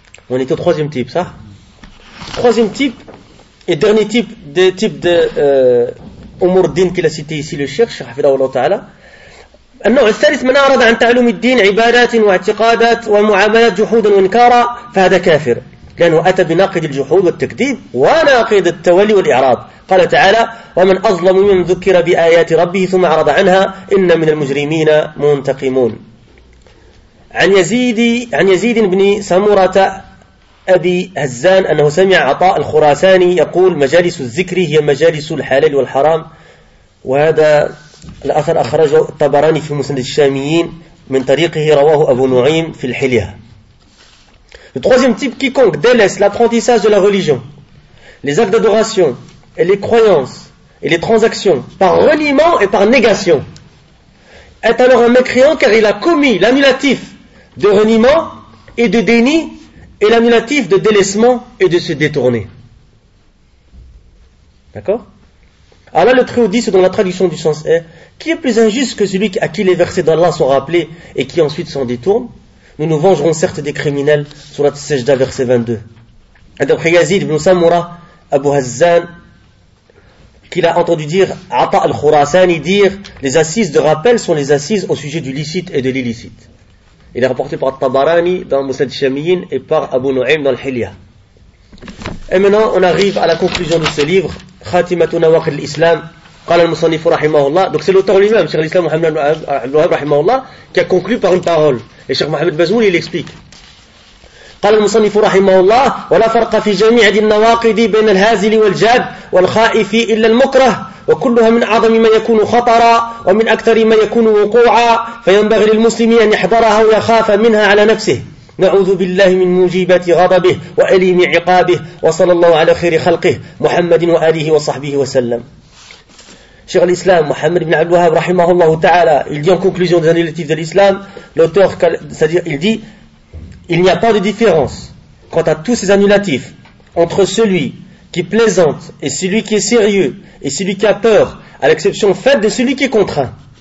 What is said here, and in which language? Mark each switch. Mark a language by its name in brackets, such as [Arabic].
[French] On est au troisième type, ça? Troisième type, et dernier type, des types de Umur Din qu'il a cité ici, le Cheikh, Hafidahullah Ta'ala. [Arabic] النوع الثالث من أعرض عن تعلم الدين عبادات واعتقادات ومعاملات جحود وإنكار فهذا كافر لأنه أتى بناقد الجحود والتكذيب وناقد التولي والإعراض قال تعالى ومن أظلم من ذكر بآيات ربه ثم أعرض عنها إن من المجرمين منتقمون عن يزيد بن سمرة أبي هزان أنه سمع عطاء الخراساني يقول مجالس الذكر هي مجالس الحلال والحرام وهذا الأثر أخرجه الطبراني في مسند الشاميين من طريقه رواه أبو نعيم في الحليه. [French] Le troisième type, quiconque délaisse l'apprentissage de la religion, les actes d'adoration et les croyances et les transactions par reniement et par négation, est alors un mécréant car il a commis l'annulatif de reniement et de déni et l'annulatif de délaissement et de se détourner. D'accord? Allah le Très-Haut dit, selon la traduction du sens est, qui est plus injuste que celui à qui les versets d'Allah sont rappelés et qui ensuite s'en détourne? Nous nous vengerons certes des criminels, sur la Sajda, verset 22. Et d'après Yazid ibn Samura, Abu Hazzan, qu'il a entendu dire, Ata al-Khurasani, dire, les assises de rappel sont les assises au sujet du licite et de l'illicite. Il est rapporté par Tabarani dans Musnad Shamiyin et par Abu Nu'aym dans Al-Hilya. Et maintenant, on arrive à la conclusion de ce livre. [Arabic] خاتمة نواقض الإسلام قال المصنف رحمه الله [French] donc c'est l'auteur lui-même Cheikh l'Islam Mohamed Abdel Wahab رحمه الله qui a conclu par une parole et Cheikh Mohamed Bazmoun il explique [Arabic] قال المصنف رحمه الله ولا فرق في جميع النواقض بين الهازل والجاد والخائف إلا المكره وكلها من أعظم ما يكون خطرا ومن أكثر ما يكون وقوعا فينبغي للمسلم أن يحذرها ويخاف منها على نفسه نعوذ بالله من موجبات غضبه وأليم عقابه وصلى الله على خير خلقه محمد وآله وصحبه وسلم. [French] Cheikh l'Islam, Mohamed ibn al-Wahhab, rahimahullah ta'ala, il dit en conclusion des années de l'Islam, l'auteur, c'est-à-dire, il dit, il n'y a pas de différence quant à tous ces annulatifs entre celui qui plaisante et celui qui est sérieux et celui qui a peur, à l'exception faite de celui qui est contraint.